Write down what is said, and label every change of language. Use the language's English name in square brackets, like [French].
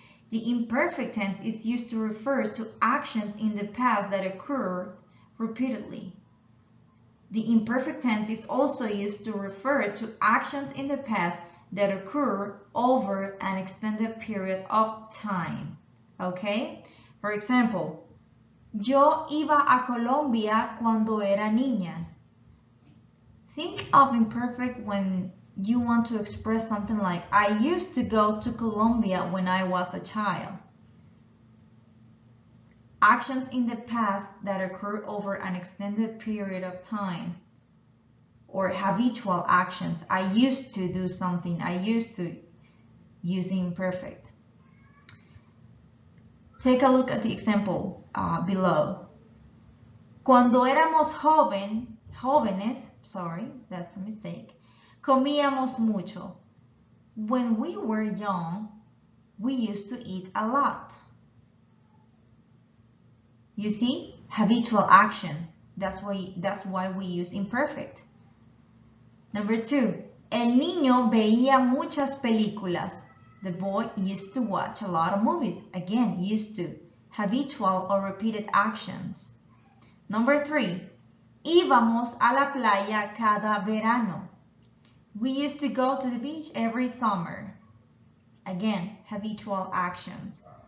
[English] The imperfect tense is used to refer to actions in the past that occur repeatedly. The imperfect tense is also used to refer to actions in the past that occur over an extended period of time. Okay? For example, [Spanish] yo iba a Colombia cuando era niña. [English] Think of imperfect when you want to express something like, I used to go to Colombia when I was a child. Actions in the past that occur over an extended period of time. Or habitual actions. I used to do something. I used to use imperfect. Take a look at the example below. [Spanish] Cuando éramos jóvenes, [English] that's a mistake, [Spanish] comíamos mucho. [English] When we were young, we used to eat a lot. You see, habitual action. That's why we use imperfect. [Spanish] Number 2, el niño veía muchas películas. [English] The boy used to watch a lot of movies. Again, used to. Habitual or repeated actions. Number 3, [Spanish] íbamos a la playa cada verano. [English] We used to go to the beach every summer. Again, habitual actions.